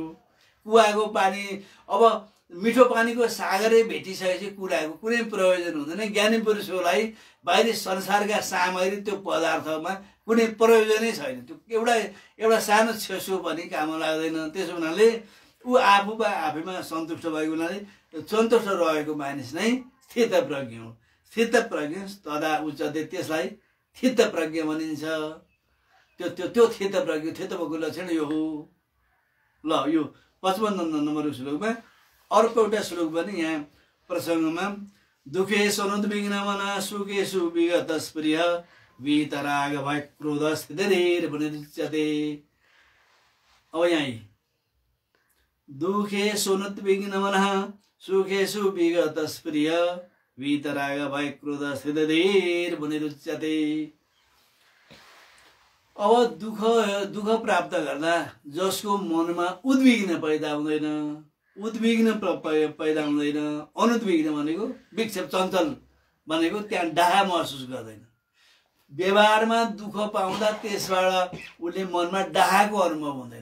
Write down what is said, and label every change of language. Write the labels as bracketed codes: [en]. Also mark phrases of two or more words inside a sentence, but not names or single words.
[ne] कुवाको पानी अब मिठो पानीको सागरै भेटिसकेपछि कुराको कुनै प्रयोजन हुँदैन। ज्ञानी पुरुषलाई बाहिरी संसारका सामग्री त्यो पदार्थमा कुनै प्रयोजनै छैन। त्यो एउटा सानो छेसो पनि काम लाग्दैन। त्यसो हुनाले ऊ आफैमा सन्तुष्ट भएको हुनाले सन्तुष्ट रहेको मानिस नै स्थितप्रज्ञ हो। [sa] स्थितप्रज्ञ तदा उच्चते, [ne] त्यसलाई स्थितप्रज्ञ भनिन्छ। त्यो स्थितप्रज्ञ स्थितको लक्षण यो हो। ल यो 55 नम्बरको श्लोकमा अर्को एउटा श्लोक पनि यहाँ प्रसङ्गमा [sa] दुखेषु अनुद्विग्नमना सुखेषु विगतस्प्रिय वीतराग भय क्रोध स्थितिर्भुनिरुच्यते। [ne] अब यहाँ [sa] दुखेषु अनुद्विग्नमना सुखेषु विगतस्प्रिय वीतराग भय क्रोध स्थितिर्भुनिरुच्यते। [ne] अब दुःख प्राप्त गर्दा जसको मनमा उद्विग्न पैदा हुँदैन, अनुद्विग्न भनेको विक्षेप चञ्चल भनेको त्यहाँ डाहा महसुस गर्दैन। व्यवहारमा दुःख पाउँदा त्यसबाट उसले मनमा डाहाको अनुभव हुँदैन।